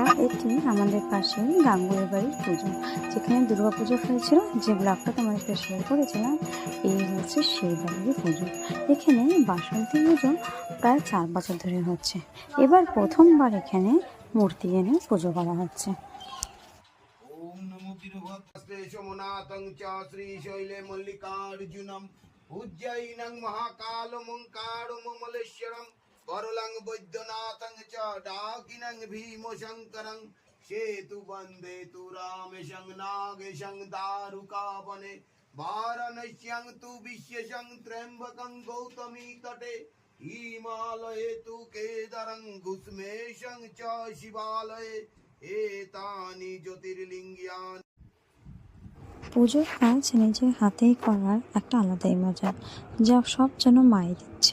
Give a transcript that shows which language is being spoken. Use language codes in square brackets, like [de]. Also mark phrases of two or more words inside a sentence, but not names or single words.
[bn] এটি আমাদের পাশেই গাঙ্গুলি বাড়ির পুজো, যেখানে দুর্গা পুজো হয়েছিল, যে ব্লগটা তোমাদের সাথে শেয়ার করেছিলাম। এই হচ্ছে সেই বাড়ির পুজো। এখানে বাসন্তী পুজো প্রায় 4 বছর ধরে হচ্ছে। এবার প্রথমবার এখানে মূর্তি এনে পুজো করা হচ্ছে। [sa] ओम नमो वीरभद्रस्ते सोमनाथं च श्रीशैले मल्लिकार्जुनं उज्जयिनं महाकालमङ्कारममलेश्वरं वरुलं वैद्यनाथं च डाकिनं भीमशङ्करं सेतुबन्धे तु रामेशं नागेशं दारुकावने वाराणस्यां तु विश्वेशं त्र्यम्बकं गौतमी तटे हिमालये तु केदारं घुस्मेशं च शिवालये एतानि ज्योतिर्लिङ्गानि। [bn] পুজোর কাজ নিজের হাতেই করার একটা আলাদাই মজা, যা সব যেন মায়ের ইচ্ছে।